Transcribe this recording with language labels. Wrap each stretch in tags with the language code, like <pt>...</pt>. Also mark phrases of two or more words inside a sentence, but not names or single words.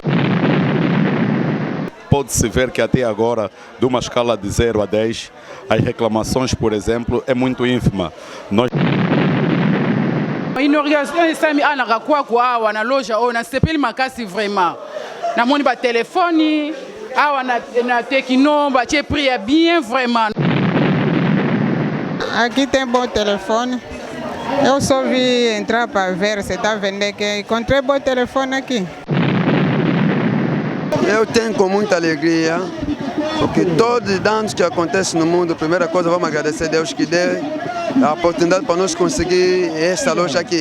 <pt>Pode-se ver que até agora, de uma escala de 0 a 10, as reclamações, por exemplo, é muito ínfima.</pt> <fr>Une organisation</fr> <ln>esami ana Kakwako awa na loja o na sepeli makasi vraiment. Na moni ba téléphone awa na Tecno ba tie</ln> <fr>prix bien vraiment.</fr> <pt>Aqui tem bom telefone. Eu só vi entrar para ver se está vendendo que encontrei bom telefone aqui. Eu tenho com muita alegria, porque todos os danos que acontecem no mundo, a primeira coisa, vamos agradecer a Deus que deu a oportunidade para nós conseguir essa loja aqui.</pt>